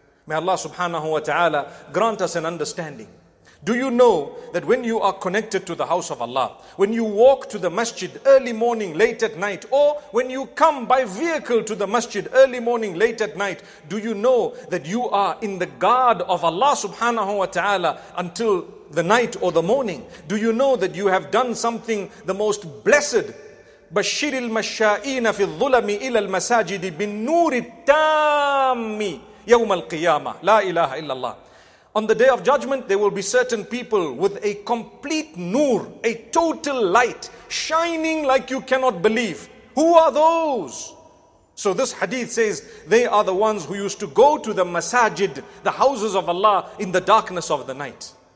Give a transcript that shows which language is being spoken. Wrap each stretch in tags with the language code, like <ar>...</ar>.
<en>May Allah subhanahu wa ta'ala grant us an understanding. Do you know that when you are connected to the house of Allah, when you walk to the masjid early morning, late at night, or when you come by vehicle to the masjid early morning, late at night, do you know that you are in the guard of Allah subhanahu wa ta'ala until the night or the morning? Do you know that you have done something the most blessed?</en> <ar>بشر المشائين في الظلم إلى المساجد بالنور التام يوم القيامة لا إله إلا الله.</ar> <en>On the day of judgment, there will be certain people with a complete nur, a total light, shining like you cannot believe. Who are those? So this hadith says, they are the ones who used to go to the masajid, the houses of Allah, in the darkness of the night.</en>